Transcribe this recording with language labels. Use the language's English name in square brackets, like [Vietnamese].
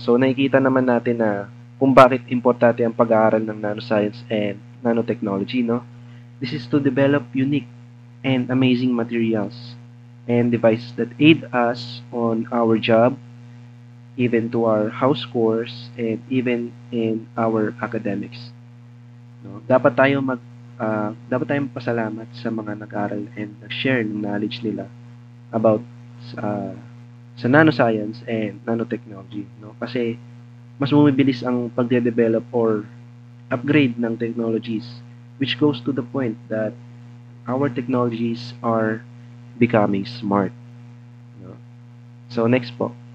[Filipino] So, nakikita naman natin na kung bakit importante ang pag-aaral ng nanoscience and nanotechnology, no? [English] This is to develop unique and amazing materials and devices that aid us on our job, even to our house chores, and even in our academics. No? [Filipino] Dapat tayong pasalamat sa mga nag-aral and nag-share ng knowledge nila about sa nanoscience and nanotechnology, no? Kasi mas bumibilis ang pagde-develop or upgrade ng technologies, [English] which goes to the point that our technologies are becoming smart. No? So, next po.